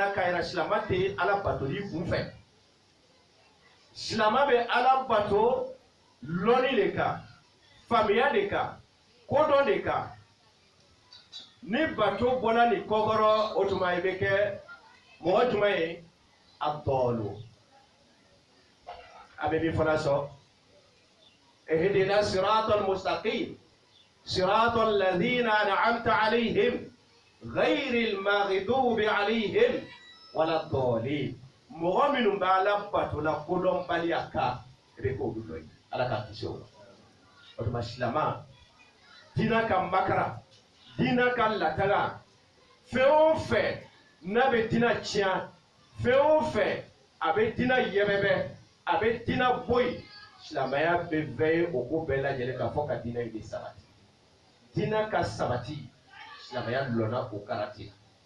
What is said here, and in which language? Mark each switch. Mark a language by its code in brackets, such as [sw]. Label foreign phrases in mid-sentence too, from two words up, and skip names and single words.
[bm] na k'a yira silamɛ tɛ Ala batoli kunfɛ silamɛ bɛ Ala bato lɔni de kan faamuya de kan kodɔn de kan ni bato bɔra ni kɔkɔrɔ o tuma i bɛ kɛ mɔgɔ jumɛn ye a dɔɔlo a bɛ min fana sɔn [ar] اهدنا الصراط المستقيم صراط الذين أنعمت عليهم غير المغضوب عليهم ولا الضالين [bm] mɔgɔ minnu b'a la bato la kodɔn baliya kan i bɛ k'olu dɔ ye. Ala ka kisi o la o tuma silama diina ka makara diina ka lataga fɛn o fɛn n'a bɛ diina tiɲɛ fɛn o fɛn a bɛ diina yɛbɛbɛ a bɛ diina bɔ yen silamɛya bɛ veiller o ko bɛɛ lajɛlen kan fɔ ka diina in de sabati diina ka sabati silamɛya lɔnna o karati la